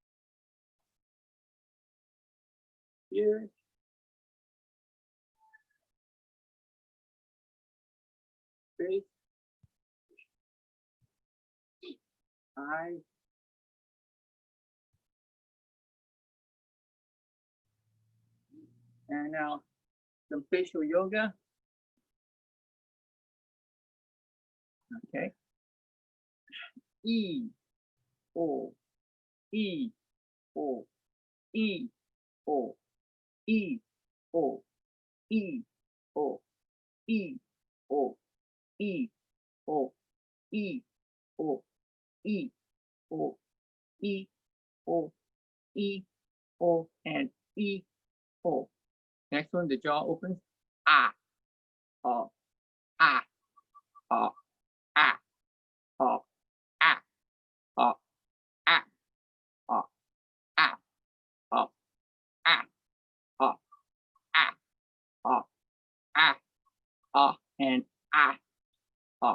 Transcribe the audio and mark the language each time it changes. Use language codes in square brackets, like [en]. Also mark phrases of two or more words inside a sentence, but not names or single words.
[en] ears, face, eyes, and now some facial yoga. Okay. E, O, E, O, E, O, E, O, E, O, E, O, E, O, E, O, E, O, E, O, E, O, and E, O. Next one, the jaw opens. Ah, oh, ah, oh, ah, oh, ah, oh, ah, oh, ah, oh, ah, oh, ah, oh, ah, oh, and ah, oh.